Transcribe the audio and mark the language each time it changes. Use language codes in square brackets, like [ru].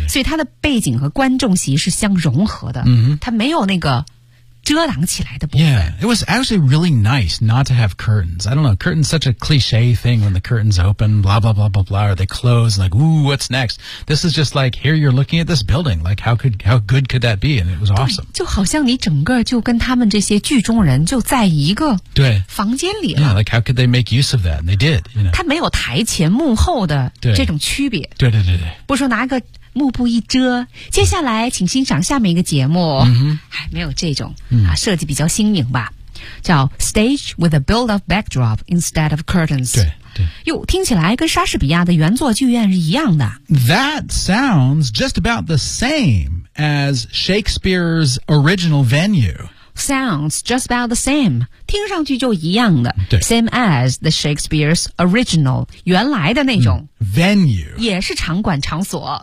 [zh] 所以它的背景和观众席是相融合的、它没有那个遮挡起来的部分 [en] Yeah, it was actually really nice not to have curtains I don't know, curtains such a cliche thing when the curtains open, blah blah blah blah blah or they close, like, ooh, what's next This is just like, here you're looking at this building Like, how good could that be? And it was awesome [zh] 就好像你整个就跟他们这些剧中人就在一个房间里了 [en] Yeah, like how could they make use of that? And they did, you know [zh] 它没有台前幕后的这种区别对, 对对对对不说拿个幕布一遮接下来请欣赏下面一个节目、还没有这种、设计比较新颖吧叫 [en] Stage with a build-up backdrop instead of curtains [zh] 对对哟听起来跟莎士比亚的原作剧院是一样的 [en] That sounds just about the same as Shakespeare's original venue Sounds just about the same [zh] 听上去就一样的。对。 [en] Same as the Shakespeare's original, [zh] 原来的那种。 [en] Venue. [zh] 也是场馆场所。